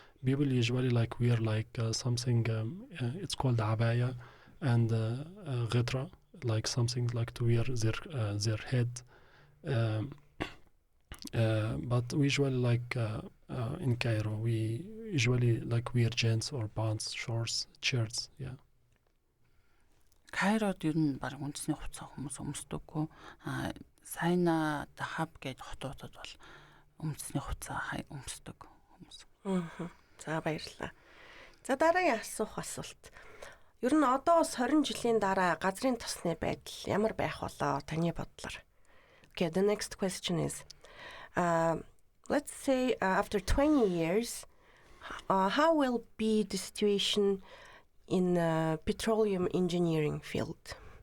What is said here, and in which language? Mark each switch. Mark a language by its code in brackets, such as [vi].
[en] People usually like wear like something. It's called abaya and ghitra, like something like to wear their head. But we usually like in Cairo we usually like wear jeans or pants, shorts, shirts. Yeah. [mn] Кайрод ер нь баг үндэсний хувцас хүмүүс өмсдөггүй. Сайна Дахаб гэдэг хотуудад бол үндэсний хувцас өмсдөг хүмүүс. За баярлалаа. За дараагийн асуулт. Ер нь одоо 20 жилийн дараа газрын тосны байдал ямар байх болоо таны бодлоор? [en] Okay, the next question is, let's say after 20 years, how will be the situation in petroleum engineering field?